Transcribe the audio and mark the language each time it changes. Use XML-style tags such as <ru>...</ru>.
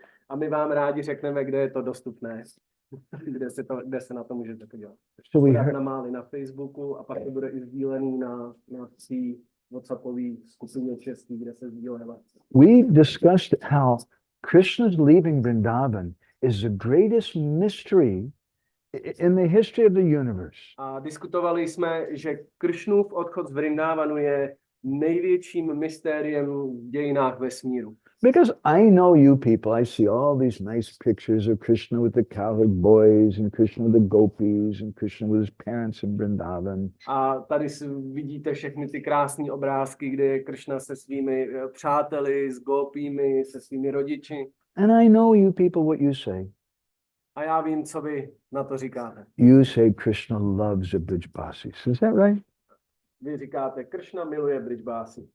<cs>A my vám rádi řekneme, kde je to dostupné, kde se na to můžete podívat.</cs> <en>So</en> <cs>Na Facebooku a pak to bude i sdílený na té WhatsAppové skupině český, kde se sdílá.</cs> <en>We discussed how Krishna's leaving Vrindavan is the greatest mystery in the history of the universe.</en> <cs>A diskutovali jsme, že Krishnův odchod z Vrindavanu je největším mystériem v dějinách vesmíru.</cs> <en>Because I know you people, I see all these nice pictures of Krishna with the cowherd boys and Krishna with the gopis and Krishna with his parents in Vrindavan.</en> <cs>A tady vidíte všechny ty krásné obrázky, kde je Krishna se svými přáteli, s gopími, se svými rodiči.</cs> <en>And I know you people what you say.</en> <cs>A já vím, co vy na to říkáte.</cs> <en>You say Krishna loves the 𝗶𝘀𝗵𝘂𝘀. Is that right?</en> <cs>Vy říkáte, Krishna miluje 𝗶𝘀𝗵𝘂𝘀.</cs>